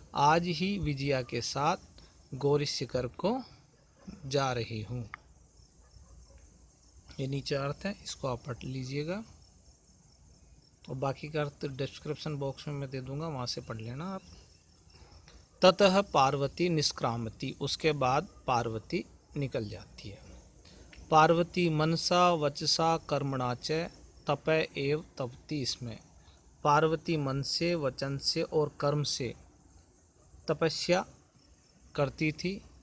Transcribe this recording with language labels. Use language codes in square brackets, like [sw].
[hi] आज ही विजया के साथ गौरी शिखर को जा रही हूँ। ये नीचे अर्थ है, इसको आप पढ़ लीजिएगा और बाकी का अर्थ डिस्क्रिप्शन बॉक्स में मैं दे दूंगा, वहाँ से पढ़ लेना आप। [sa] ततः पार्वती निष्क्रामती। [hi] उसके बाद पार्वती निकल जाती है। [sa] पार्वती मनसा वचसा कर्मणा च तप एव तपति। [hi] इसमें पार्वती मन से, वचन से और कर्म से तपस्या करती थी।